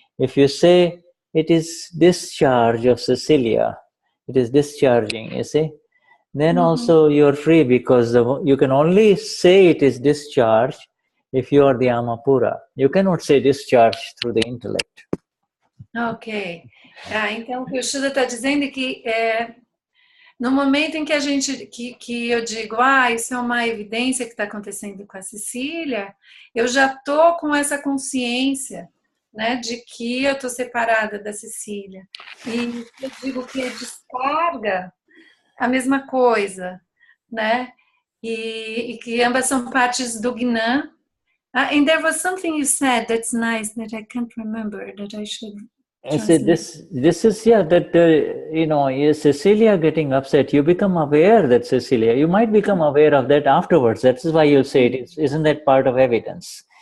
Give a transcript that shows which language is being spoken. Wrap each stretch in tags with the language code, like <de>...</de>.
<en>If you say it is discharge of Cecilia, it is discharging, you see, then also you're free, because you can only say it is discharge if you are the Amapura. You cannot say discharge through the intellect. Ok.</en> <pt>Então, o que o Shuddha está dizendo é que no momento em que que eu digo, isso é uma evidência que está acontecendo com a Cecília, eu já estou com essa consciência, né, de que eu estou separada da Cecília. E eu digo que é descarga, a mesma coisa, né? E que ambas são partes do Gnan.</pt> <en>And there was something you said that's nice that I can't remember, that I should. I said this is that Cecilia getting upset. You become aware that Cecilia. You might become aware of that afterwards. That is why you say it isn't that part of evidence.</en>